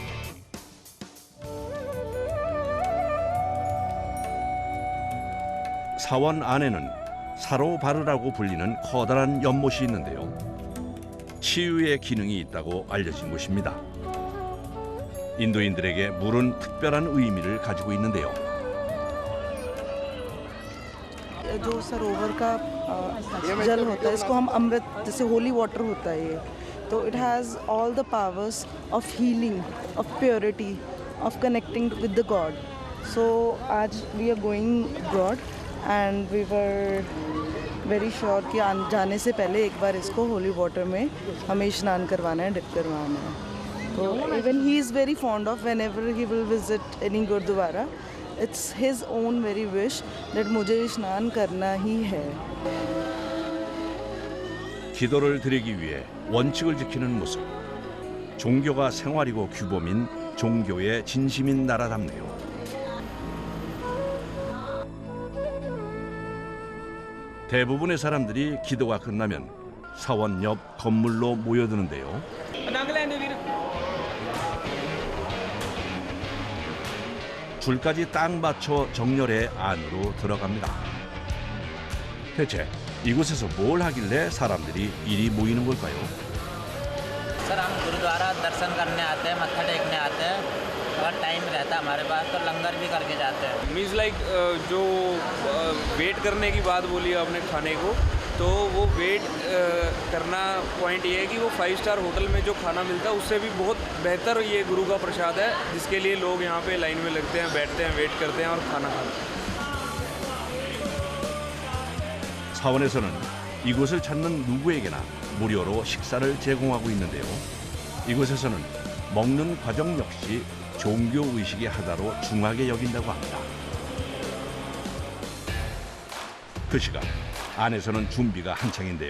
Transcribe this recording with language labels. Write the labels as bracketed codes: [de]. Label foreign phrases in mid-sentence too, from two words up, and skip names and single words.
[ko] 사원 안에는 사로바르라고 불리는 커다란 연못이 있는데요. 치유의 기능이 있다고 알려진 곳입니다. 인도인들에게 물은 특별한 의미를 가지고 있는데요. [hi] जो सरोवर का जल होता है इसको हम अमृत जैसे [en] holy water [hi] होता है ये तो [en] it has all the powers of healing of purity of connecting with the god so आज we are going abroad and we were very sure [hi] कि जाने से पहले एक बार इसको [en] holy water [hi] में हमें स्नान करवाना है [en] डिप [hi] करवाना है [en] तो even he is very fond of whenever he will visit any gurudwara It's his own very wish that [hi] मुझे स्नान करना ही है. [ko] 기도를 드리기 위해 원칙을 지키는 모습. 종교가 생활이고 규범인 종교의 진심인 나라답네요. 대부분의 사람들이 기도가 끝나면 사원 옆 건물로 모여드는데요. 줄까지 딱 맞춰 정렬해 안으로 들어갑니다. 대체 이곳에서 뭘 하길래 사람들이 이리 모이는 걸까요? [hi] सर हम गुरुद्वारा दर्शन करने आते हैं मत्था टेकने आते हैं अगर टाइम रहता है हमारे पास तो लंगर भी करके जाते हैं [en] means like [hi] जो वेट करने की बात बोली आपने खाने को तो वो वेट करना पॉइंट ये है कि वो 5 [en] star hotel [hi] में जो खाना मिलता है उससे भी बहुत बेहतर ये गुरु का प्रसाद है जिसके लिए लोग यहाँ पे लाइन में लगते हैं बैठते हैं वेट करते हैं और खाना खाते हैं [ko] 사원에서는 이곳을 찾는 누구에게나 무료로 식사를 제공하고 있는데요. 이곳에서는 먹는 과정 역시 종교의식의 하나로 중하게 여긴다고 합니다. 그 시간 안에서는 준비가 한창인데요.